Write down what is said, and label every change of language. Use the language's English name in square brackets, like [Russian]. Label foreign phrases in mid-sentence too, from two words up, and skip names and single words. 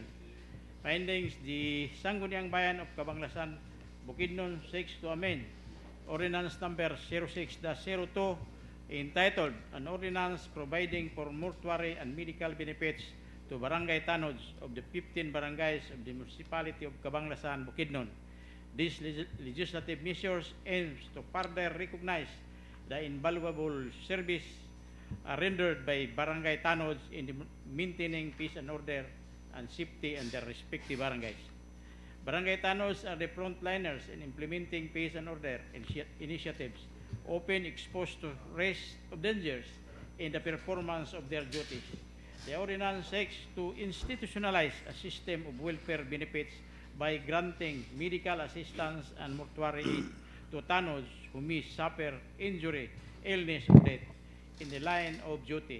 [English] Findings: the Sangguniang Bayan of Cabanglasan, Bukidnon seeks to amend Ordinance number 06-02 entitled An Ordinance Providing for Mortuary and Medical Benefits to barangay tanods of the 15 barangays of the municipality of Cabanglasan, Bukidnon. These legislative measures aims to further recognize the invaluable service rendered by barangay tanods in the maintaining peace and order and safety in their respective barangays. Barangay tanods are the frontliners in implementing peace and order initiatives, often exposed to risk of dangers in the performance of their duties. The ordinance seeks to institutionalize a system of welfare benefits by granting medical assistance and mortuary aid to tanods who may suffer injury, illness, or death in the line of duty.